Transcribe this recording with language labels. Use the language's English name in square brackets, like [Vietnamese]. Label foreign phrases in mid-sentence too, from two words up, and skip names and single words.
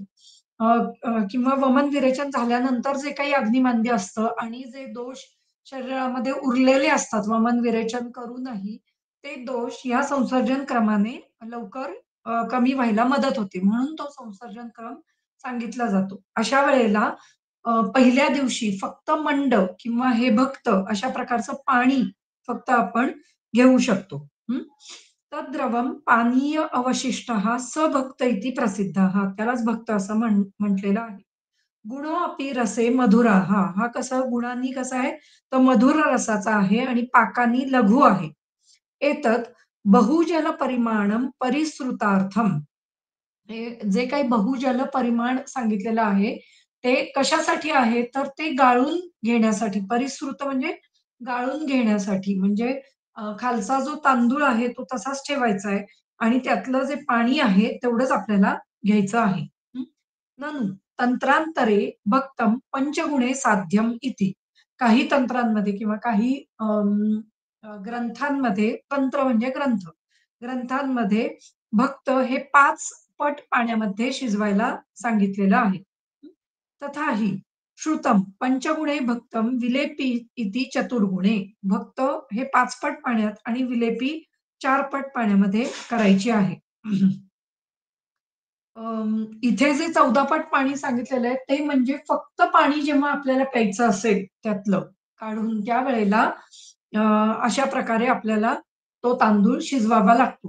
[Marathi] अ, किंवा वमन विरेचन झाल्यानंतर जे काही अग्निमांद्य असतं आणि जे दोष शरीरामध्ये उरलेले असतात वमन विरेचन करूनही, ते दोष या संसर्जन क्रमाने लवकर कमी व्हायला मदत होते. म्हणून तो संसर्जन क्रम सांगितला जातो. अशा वेळेला पहिल्या दिवशी फक्त मंड किंवा हे भक्त अशा प्रकारचं पाणी फक्त आपण घेऊ शकतो. हं. [Sanskrit] तद्द्रवम पानीय अवशिष्टः स भक्त इति प्रसिद्धः. [Marathi] त्यालाच भक्त असं म्हटलेलं आहे. [Sanskrit] गुणो अपि रसे मधुरा. [Marathi] हा कसा गुणांनी कसा आहे? तर मधुर रसाचा आहे आणि पाकानी लघु आहे. [Sanskrit] एतत् बहुजल परिमाणम परिसृतार्थम. [Marathi] हे जे काही बहुजल परिमाण सांगितलेलं आहे, ते कशासाठी आहे? तर ते गाळून घेण्यासाठी. परिसृत म्हणजे गाळून घेण्यासाठी. म्हणजे खालचा जो तांदूळ आहे तो तसाच ठेवायचा आहे आणि त्यातलं जे पाणी आहे तेवढंच आपल्याला घ्यायचं आहे. हं. [Sanskrit] ननु तंत्रांतरे भक्तम पंचगुणे साध्यम इति. [Marathi] काही तंत्रांमध्ये किंवा काही ग्रंथांमध्ये तंत्र म्हणजे ग्रंथ. ग्रंथांमध्ये भक्त हे 5 पट पाण्यामध्ये शिजवायला सांगितलेलं आहे. [Sanskrit] तथाहि श्रुतम पंचगुणे भक्तम विलेपी इति चतुर्गुणे. [Marathi] भक्त हे 5 पट पाण्यात आणि विलेपी 4 पट पाण्यामध्ये करायची आहे. इथे जे 14 पट पाणी सांगितलेलं आहे, ते म्हणजे फक्त पाणी जेव्हा आपल्याला प्यायचं असेल त्यातलं काढून त्यावेळेला अ, अशा प्रकारे आपल्याला तो तांदूळ शिजवावा लागतो.